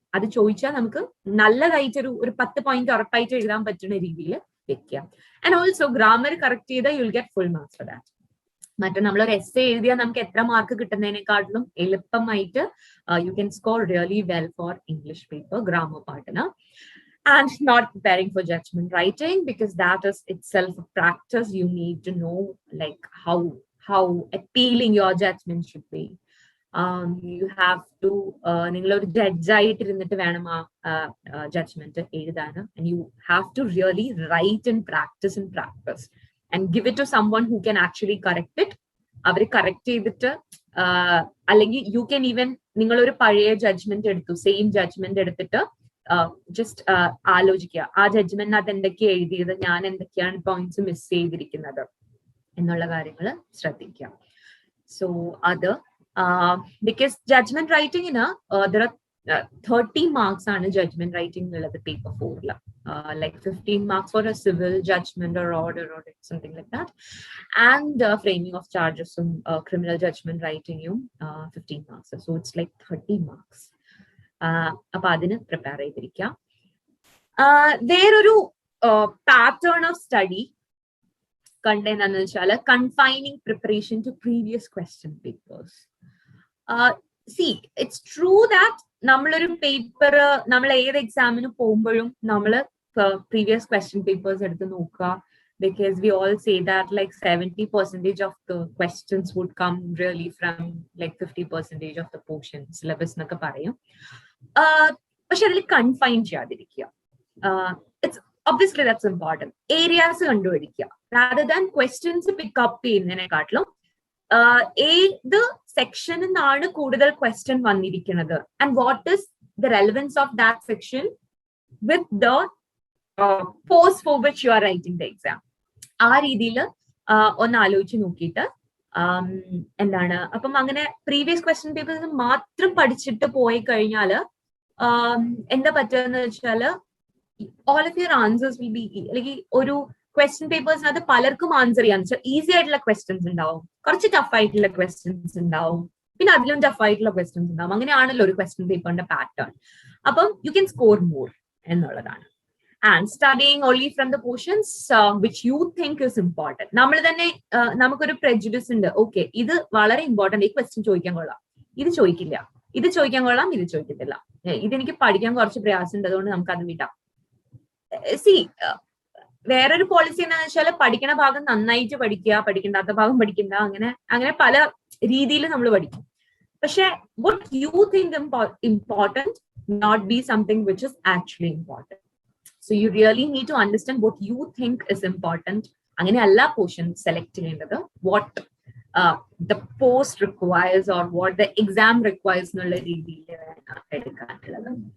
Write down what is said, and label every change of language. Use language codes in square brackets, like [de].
[ml] അത് ചോദിച്ചാൽ നമുക്ക് നല്ലതായിട്ടൊരു 10 point ഉറപ്പായിട്ട് എഴുതാൻ പറ്റുന്ന രീതിയിൽ വെക്കുക. [en] And also grammar correct ചെയ്താൽ you will get full marks for that. [ml] മറ്റേ നമ്മളൊരു എസ്സേ എഴുതിയാൽ നമുക്ക് എത്ര മാർക്ക് കിട്ടുന്നതിനെക്കാട്ടിലും എളുപ്പമായിട്ട് [en] You can score really well for English paper grammar പാർട്ടിന്. And not preparing for judgment writing, because that is itself a practice. You need to know like how appealing your judgment should be. You have to [ml] ningal oru judge aayittirunittu venam judgment ezhudana, [en] and you have to really write and practice and give it to someone who can actually correct it. [ml] Avaru correct cheyidittu allengi [en] you can even [ml] ningal oru pazhaya judgment eduthu, same judgment eduthittu just ആലോചിക്കുക ആ ജഡ്ജ്മെന്റിനകത്ത് എന്തൊക്കെയാണ് എഴുതിയത്, ഞാൻ എന്തൊക്കെയാണ് points miss ചെയ്തിരിക്കുന്നത് എന്നുള്ള കാര്യങ്ങൾ ശ്രദ്ധിക്കുക. സോ അത് ബിക്കോസ് ജഡ്ജ്മെന്റ് റൈറ്റിംഗിന് 30 മാർക്സ് ആണ് ജഡ്ജ്മെന്റ് റൈറ്റിംഗ് ഉള്ളത് paper 4-ല്. [en] Like 15 marks for a civil judgment or order or something like that, and framing of ചാർജസും criminal judgment റൈറ്റിംഗും 15 marks. So it's like 30 marks. [ml] അപ്പൊ അതിന് prepare ചെയ്തിരിക്കാം. വേറൊരു പാറ്റേൺ ഓഫ് സ്റ്റഡി കണ്ടെന്ന് വെച്ചാൽ [en] Confining preparation to previous question papers. See it's true that [ml] നമ്മളൊരു paper നമ്മൾ ഏത് എക്സാമിന് പോകുമ്പോഴും നമ്മൾ പ്രീവിയസ് ക്വസ്റ്റ്യൻ പേപ്പേഴ്സ് എടുത്ത് നോക്കുക, [en] because we all say that like 70% of the questions would come really from like 50% of the portion syllabus [ml] എന്നൊക്കെ പറയും. പക്ഷെ അതിൽ കൺഫൈൻ ചെയ്യാതിരിക്കുക. [en] It's obviously that's important. [ml] Areas കണ്ടുപിടിക്കുക [en] rather than questions pick up [ml] ചെയ്യുന്നതിനെക്കാട്ടിലും ഏത് സെക്ഷനിൽ നിന്നാണ് കൂടുതൽ ക്വസ്റ്റ്യൻ വന്നിരിക്കുന്നത് [en] and what is the relevance of that section with the post for which you are writing the exam. [ml] ആ രീതിയിൽ ഒന്ന് ആലോചിച്ച് നോക്കിയിട്ട് എന്താണ് അപ്പം അങ്ങനെ പ്രീവിയസ് ക്വസ്റ്റ്യൻ പേപ്പേഴ്സ് മാത്രം പഠിച്ചിട്ട് പോയി കഴിഞ്ഞാൽ എന്താ പറ്റുകയെന്ന് വെച്ചാല് [en] all of your answers will be [ml] അല്ലെങ്കിൽ ഒരു ക്വസ്റ്റ്യൻ പേപ്പേഴ്സിനകത്ത് പലർക്കും ആൻസർ ചെയ്യാൻ ഈസി ആയിട്ടുള്ള ക്വസ്റ്റ്യൻസ് ഉണ്ടാവും, കുറച്ച് ടഫ് ആയിട്ടുള്ള ക്വസ്റ്റ്യൻസ് ഉണ്ടാവും, പിന്നെ അതിലും ടഫ് ആയിട്ടുള്ള ക്വസ്റ്റ്യൻസ് ഉണ്ടാവും. അങ്ങനെയാണല്ലോ ഒരു ക്വസ്റ്റ്യൻ പേപ്പറിന്റെ പാറ്റേൺ. [en] അപ്പം you can score more എന്നുള്ളതാണ്. And studying only from the portions which you think is important. [ml] നമ്മൾ തന്നെ നമുക്കൊരു prejudice ഉണ്ട്, ഓക്കെ ഇത് വളരെ ഇമ്പോർട്ടന്റ്, ഈ ക്വസ്റ്റ്യൻ ചോദിക്കാൻ കൊള്ളാം, ഇത് ചോദിക്കില്ല, ഇത് ചോദിക്കാൻ കൊള്ളാം, ഇത് ചോദിക്കത്തില്ല, ഇതെനിക്ക് പഠിക്കാൻ കുറച്ച് പ്രയാസം ഉണ്ട്, അതുകൊണ്ട് നമുക്ക് അത് വിടാം. സി വേറൊരു പോളിസി എന്താണെന്ന് വെച്ചാൽ പഠിക്കണ ഭാഗം നന്നായിട്ട് പഠിക്കുക, പഠിക്കേണ്ടാത്ത ഭാഗം പഠിക്കണ്ട, അങ്ങനെ പല രീതിയിൽ നമ്മൾ പഠിക്കും. [en] പക്ഷെ what you think important not be something which is actually important. So you really need to understand what you think is important. [ml] അങ്ങനെ അല്ല പോർഷൻ സെലക്ട് ചെയ്യേണ്ടത്, [en] what the post requires or what the exam requires [ml] എന്നുള്ള രീതിയിൽ എടുക്കാനുള്ളത്.